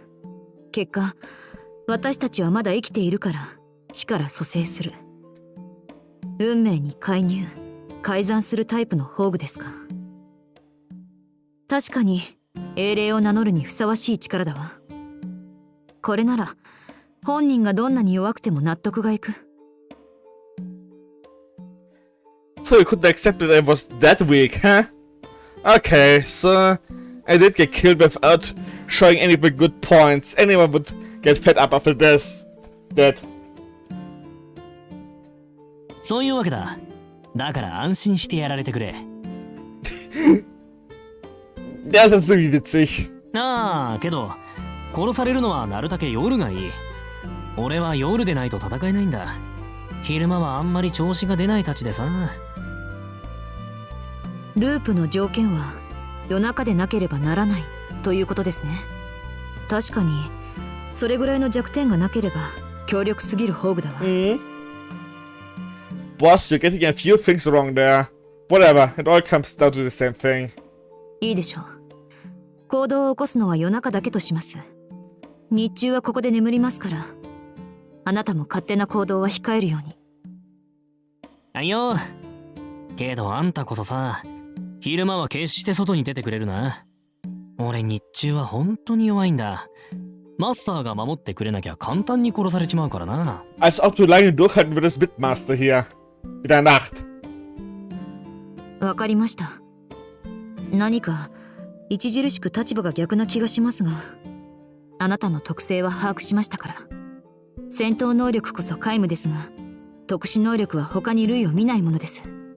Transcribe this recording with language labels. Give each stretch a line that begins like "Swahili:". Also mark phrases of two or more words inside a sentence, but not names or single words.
Japanese: 結果、私たちはまだ生きているから死から蘇生する。運命に介入改ざんするタイプの宝具ですか。確かに英霊を名乗るにふさわしい力だわ。これなら本人がどんなに弱くても納得がいく。
English: So you couldn't accept that I was that weak, huh? Okay, so I did get killed without showing any good points. Anyone would get fed up after this. That.
Japanese: そういうわけだ。だから安心してやられてくれ。
German: Der ist jetzt irgendwie witzig.
Japanese: ああ、けど殺されるのはなるだけ夜がいい。俺は夜でないと戦えないんだ。昼間はあんまり調子が出ないたちでさ。ループの条件は夜中でなければならないということですね。確かにそれぐらいの弱点がなければ強力すぎる宝具だわ。
English: Boss, you're getting a few things wrong there. Whatever, it all comes down to the same thing.
Japanese: いいでしょう。行動を起こすのは夜中だけとします。日中はここで眠りますから、あなたも勝手な行動は控えるように。あいよ。けどあんたこそさ、昼間は決して外に出てくれるな。俺日中は本当に弱いんだ。マスターが守ってくれなきゃ簡単に殺されちまうからな。
German: Als ob du lange durchhalten würdest mit Master hier. In der Nacht.
Japanese: わかりました。何か著しく立場が逆な気がしますが、あなたの特性は把握しましたから。戦闘能力こそ皆無ですが、特殊能力は他に類を見ないものです。